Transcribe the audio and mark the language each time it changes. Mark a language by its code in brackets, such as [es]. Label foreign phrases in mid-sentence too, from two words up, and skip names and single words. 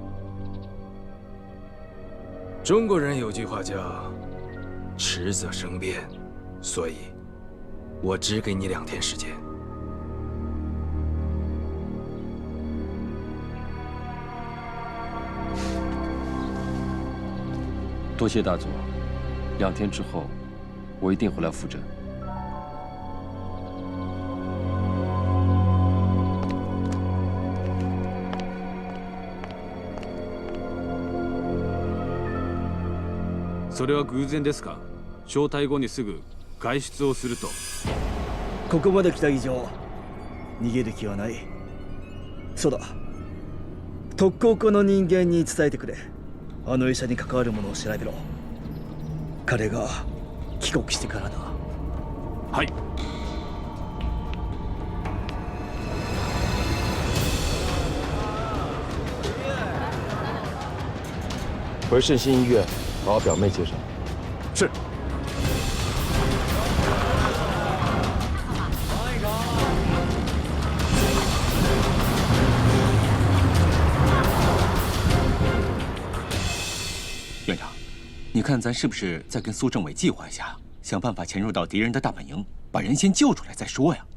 [zh] 中国人有句话叫“迟则生变”，所以，我只给你2天时间。多谢大佐，2天之后，我一定回来复诊。 [ja] それは偶然ですか？招待後にすぐ外出をすると。ここまで来た以上逃げる気はない。そうだ、特攻課の人間に伝えてくれ。あの医者に関わるものを調べろ。彼が帰国してからだ。はい。 [zh] 回圣心医院，把我表妹接上。是。院长，你看咱是不是再跟苏政委计划一下，想办法潜入到敌人的大本营，把人先救出来再说呀？